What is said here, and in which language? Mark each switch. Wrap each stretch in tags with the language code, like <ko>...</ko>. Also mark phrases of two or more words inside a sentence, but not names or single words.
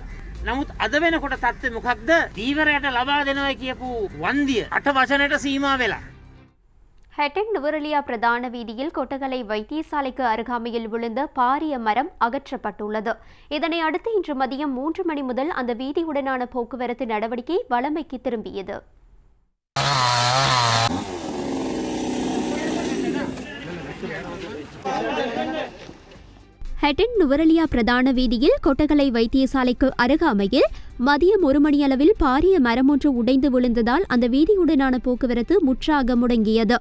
<si>නමුත් අද වෙනකොට තත්ත්වය මොකක්ද? දීවරයට ලබා දෙනවා කියපු වන්දිය 8 වචනයට සීමා වෙලා.</si> <ta>ஹெட்டன் நுவரெலியா பிரதான வீதியில் கொட்டகலை வைத்தியசாலைக்கு அருகாமையில் விழுந்த பாரிய மரம் அகற்றப்பட்டுள்ளது. இதனை அடுத்து இன்று மதியம் 3 மணி முதல் அந்த வீதியுடனான போக்குவரத்து நடவடிக்கை வழமைக்கு திரும்பியது. ஹெட்டன் நுவரெலியா பிரதான வீதியில் கொட்டகலை வைத்தியசாலைக்கு அருகாமையில் மதியம் 1 மணியளவில் பாரிய மரம் ஒன்று உடைந்து விழுந்ததால் அந்த வீதியுடனான போக்குவரத்து முற்றாக முடங்கியது.</ta>